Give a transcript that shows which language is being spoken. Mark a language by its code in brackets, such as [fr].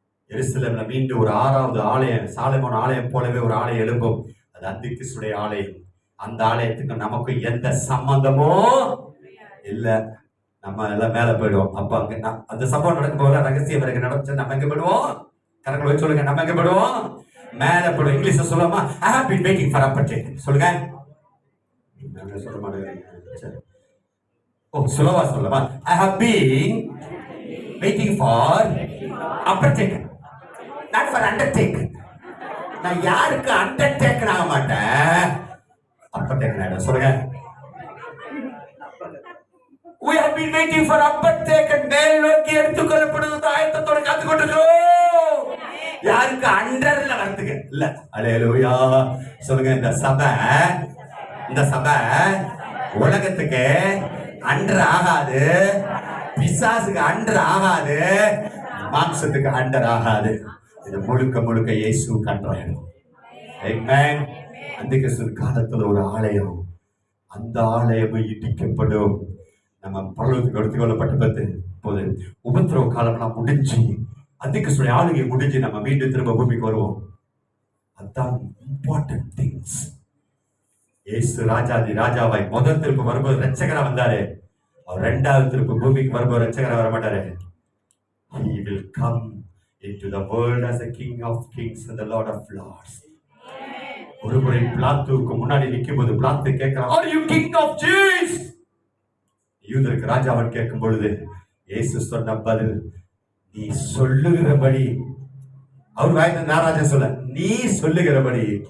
[ta] எருசலேம்ல மீண்டும் ஒரு 6வது ஆலயம், சாலமோன் ஆலயம் போலவே ஒரு ஆலயம் எழும்பும். அது அந்தி கிறிஸ்துடைய ஆலயம். அந்த ஆலயத்துக்கு நமக்கு எந்த சம்பந்தமும் இல்ல. நம்ம எல்லாம் மேல போயிடுவோம். அப்ப அங்க அந்த சம்பவம் நடக்கும் போது ரகசியம் எனக்கு நடந்துச்சு. நம்ம எங்க போயிடுவோம்? கரங்களை சொல்லுங்க. நம்ம எங்க போயிடுவோம்? மேல போயிடுவோம். இங்கிலீஷ்ல சொல்லாமா? [en] I have been waiting for uppertake. [ta] சொல்லுங்க. சொல்ல மாட்டேங்க. ஓ, சுலவா சொல்லமா? [en] I have been waiting for uppertake, not for undertake. [ta] நான் யாருக்கு அண்டர்டேக்கர் ஆக மாட்டேன், அப்பர்டேக்கர் ஆயிடும். சொல்லுங்க. [en] We have been waiting for uppertake. [ta] மேல் நோக்கி எடுத்துக்கொள்ளப்படுவது ஆயத்தத்தோட காத்துக்கொண்டிருக்கிறோம். யாருக்கு அண்டர்ல வரதுக்கு இல்ல. அல்லேலூயா. சொல்லுங்க. இந்த சபை உலகத்துக்கு அண்டர் ஆகாது, பிசாசுக்கு அண்டர் ஆகாது, மாம்சத்துக்கு அண்டர் ஆகாது. இது முழுக்க இயேசுவுக்கு அண்டர் ஆயிடும். ஆமென். அந்த கிறிஸ்து காலத்துல ஒரு ஆலயம், அந்த ஆலயம் இடிக்கப்படும். நம்ம பரலோகத்துக்கு எடுத்துக்கொள்ளப்பட்ட போது உபத்திரவ காலம்லாம் முடிஞ்சு அந்திகிறிஸ்துடைய ஆளுகை முடிஞ்சு நம்ம மீண்டும் திரும்ப பூமிக்கு வருவோம். அதான் [en] Important things. [ta] இயேசு ராஜாவாய் முதல் திருப்பு வரும்போது ரட்சகரா வந்தாரு. அவர் 2வது திருப்பு பூமிக்கு வரும்போது ரட்சகரா வர மாட்டாரு. [en] He will come into the world as a King of Kings and the Lord of Lords. [ta] ஒரு முறை பிலாத்துவுக்கு முன்னாடி நிற்கும் போது பிலாத்து கேட்கிறான், [en] Are you King of Jews? [ta] யூதருக்கு ராஜாவன் கேட்கும் பொழுது இயேசு சொன்ன பதில், நீ சொல்லுகிறபடி. அவர் வாய்ந்த நாராஜா சொல்ல, நீ சொல்லுகிறபடி.